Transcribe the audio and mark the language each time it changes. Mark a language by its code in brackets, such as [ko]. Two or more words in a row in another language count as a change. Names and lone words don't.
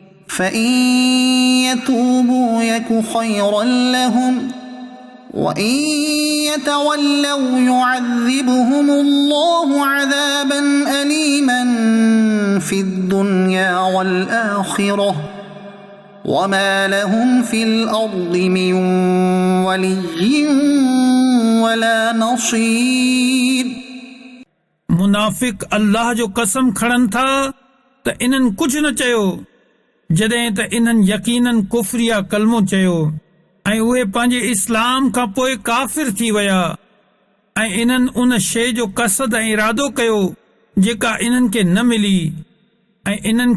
[ar] فإن يتوبوا يك خيرا لهم وإن يتولوا يعذبهم الله عذابا أليما في الدنيا والآخرة وما لهم في الأرض من ولي ولا نصير. [sd] मुनाफ़िक़ अल्लाह जो कसम खणनि था त इन्हनि कुझु न चयो जॾहिं त इन्हनि यकीनन कुफ्र या कलमो चयो ऐं उहे पंहिंजे इस्लाम खां पोइ काफ़िर थी विया ऐं इन्हनि उन शइ जो कसद ऐं इरादो कयो जेका इन्हनि खे न मिली ऐं इन्हनि